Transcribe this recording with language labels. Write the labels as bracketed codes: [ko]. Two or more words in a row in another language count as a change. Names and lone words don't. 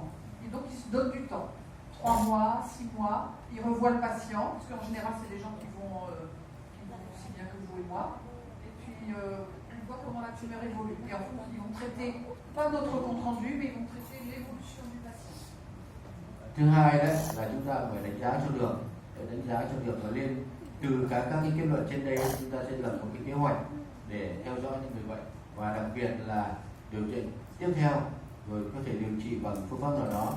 [fr] Et donc ils se donnent du temps. 3 mois, 6 mois, ils revoient le patient, parce qu'en général c'est des gens qui vont aussi bien que vous et moi, et puis ils voient comment la tumeur évolue. Et en fait, ils vont traiter, pas notre compte rendu, mais ils vont traiter l'évolution du patient. [vi] Thứ hai đấy là chúng ta phải đánh giá cho được, để đánh giá cho được là lên từ các cái kết luận trên đây chúng ta sẽ lập một cái kế hoạch để theo dõi những người bệnh, và đặc biệt là điều trị tiếp theo, rồi có thể điều trị bằng phương pháp nào đó.